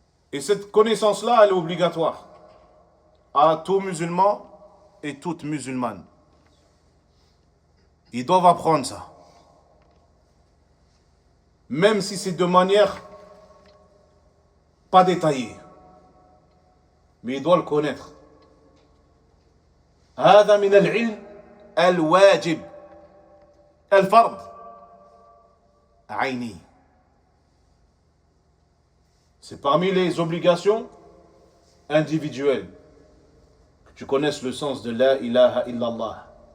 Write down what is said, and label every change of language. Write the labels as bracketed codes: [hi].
[fr] Et cette connaissance-là, elle est obligatoire à tout musulman et toute musulmane. Ils doivent apprendre ça. Même si c'est de manière pas détaillée. Mais ils doivent le connaître. [ar] هذا من العلم الواجب الفرض عيني. [fr] C'est parmi les obligations individuelles que tu connaisses le sens de la ilaha illallah.